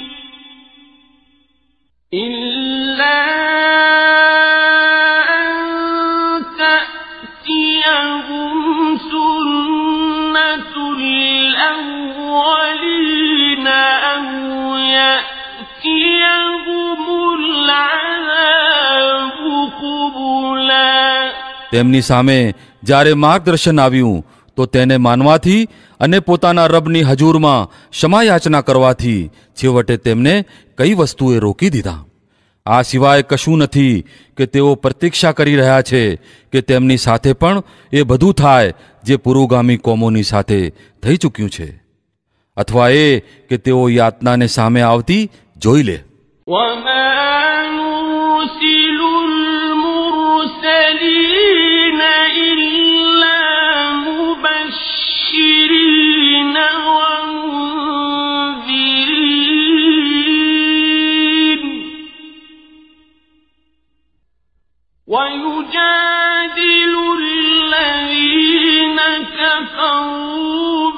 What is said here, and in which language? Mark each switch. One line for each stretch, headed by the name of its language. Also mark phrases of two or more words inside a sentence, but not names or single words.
Arabic: إِلَّا أَن تَأْتِيَهُمْ سُنَّةُ الْأَوَّلِينَ أَوْ يَأْتِيَهُمُ الْعَذَابُ قُبُلًا.
Gujarati: તેમની સામે જ્યારે માર્ગદર્શન આવ્યું તો તેને માનવાથી અને પોતાના રબની હજૂરમાં ક્ષમાયાચના કરવાથી છેવટે તેમને કઈ વસ્તુએ રોકી દીધા. આ સિવાય કશું નથી કે તેઓ પ્રતીક્ષા કરી રહ્યા છે કે તેમની સાથે પણ એ બધું થાય જે પુરોગામી કોમોની સાથે થઈ ચૂક્યું છે, અથવા એ કે તેઓ યાતનાને સામે આવતી જોઈ લે.
Arabic: وما نرسل المرسلين إلا مبشرين ومنذرين ويجادل الذين كفروا